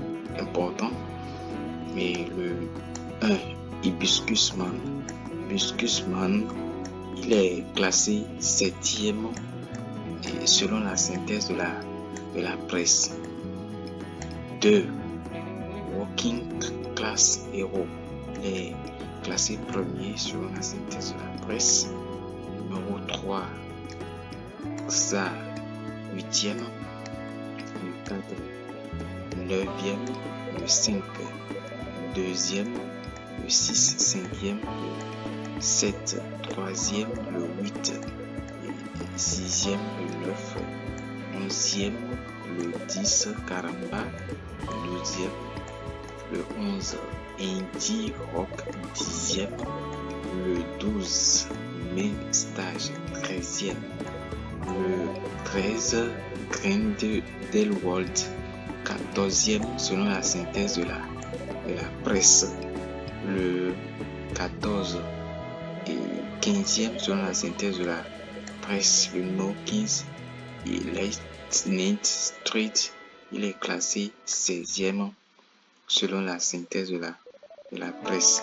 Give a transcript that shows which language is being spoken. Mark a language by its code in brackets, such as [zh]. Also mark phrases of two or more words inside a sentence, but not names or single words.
[fr] Mais le 1, Hibiscus Man, il est classé 7e selon la synthèse de la presse. 2, Walking Class Hero, il est classé 1er selon la synthèse de la presse. Numéro 3, Xa 8e, le 4, 9e, le 5, 2e, le 6, 5e, le 7, 3e, le 8, 6e, le 9, 11e, le 10, Caramba, le 12e, le 11, Indie Rock, 10e, le 12, Main Stage, 13e, le 13, Grindelwald, 14e selon la synthèse de la presse, le 14 et 15e selon la synthèse de la presse, le numéro 15 et Lightning Street, il est classé 16e selon la synthèse de la presse.